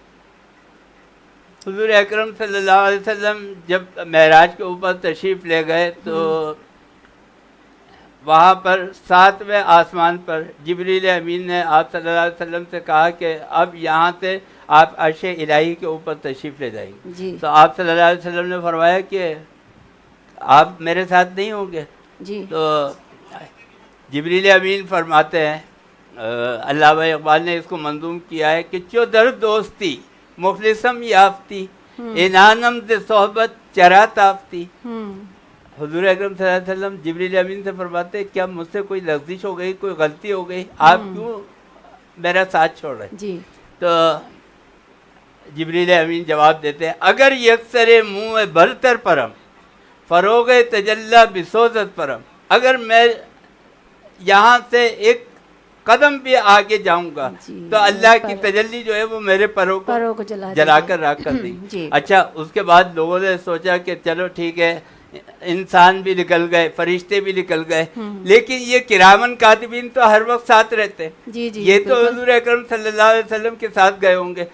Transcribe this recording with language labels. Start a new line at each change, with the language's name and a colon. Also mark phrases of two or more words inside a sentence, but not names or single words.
Urdu: حضور اکرم صلی اللہ علیہ وسلم جب معراج کے اوپر تشریف لے گئے تو وہاں پر 7ویں آسمان پر جبریل امین نے آپ صلی اللہ علیہ وسلم سے کہا کہ اب یہاں سے آپ عرش الہی کے اوپر تشریف لے جائیں گے۔ تو آپ صلی اللہ علیہ وسلم نے فرمایا کہ آپ میرے ساتھ نہیں ہوں گے؟ تو جبریل امین فرماتے ہیں، علامہ اقبال نے اس کو منظوم کیا ہے کہ
Persian: چو در دوستی مخلصم یافتی، انانم ز صحبت چرا تافتی۔
Urdu: حضور اکرم صلی اللہ علیہ وسلم جبریل امین سے فرماتے ہیں، کیا مجھ سے کوئی لغزش ہو گئی، کوئی غلطی ہو گئی، آپ کیوں میرا ساتھ چھوڑ رہے؟ تو جبریل امین جواب دیتے ہیں
Persian: اگر یکسر منہ برتر پرم فروغ تجلی بسوزت پرم،
Urdu: اگر میں یہاں سے ایک قدم بھی آگے جاؤں گا تو اللہ کی تجلی جو ہے وہ میرے پروں کو جلا کر راکھ کر دیں۔ اچھا اس کے بعد لوگوں نے سوچا کہ چلو ٹھیک ہے، انسان بھی نکل گئے، فرشتے بھی نکل گئے، لیکن یہ کرامن کاتبین تو ہر وقت ساتھ رہتے، یہ تو حضور اکرم صلی اللہ علیہ وسلم کے ساتھ گئے ہوں گے۔